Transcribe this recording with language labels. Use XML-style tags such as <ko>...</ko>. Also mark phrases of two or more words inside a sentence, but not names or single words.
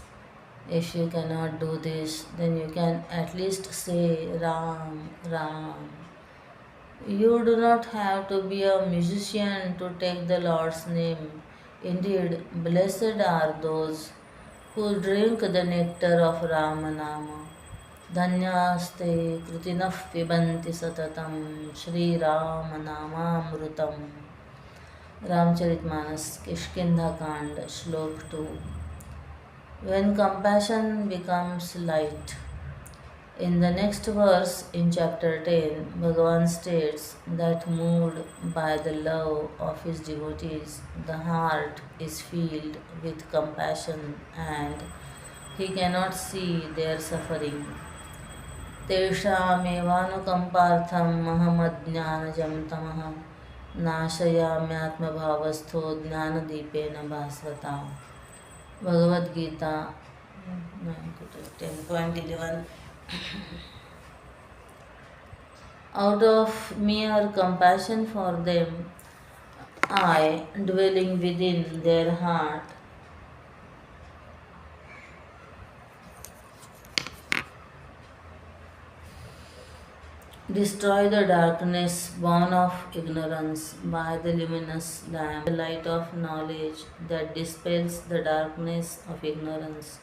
<en>If you cannot do this, then you can at least say Ram, Ram. You do not have to be a musician to take the Lord's name. Indeed, blessed are those who drink the nectar of Ramanama.</en> <sa>धन्यास्ते कृतिनः पिबन्ति सततं श्रीरामनामामृतम्.</sa> <en>Ramcharitmanas, Kishkindha Kand, Shlok 2. When compassion becomes light. In the next verse in chapter 10, Bhagavan states that moved by the love of his devotees, the heart is filled with compassion and he cannot see their suffering.</en> <sa>तेषामेवानुकम्पार्थम् अहमज्ञानजं तमः नाशयाम्यात्मभावस्थो ज्ञानदीपेन भास्वता.</sa> <en>Bhagavad Gita 10.11. Out of mere compassion for them, I, dwelling within their heart, destroy the darkness born of ignorance by the luminous lamp, the light of knowledge that dispels the darkness of ignorance.</en>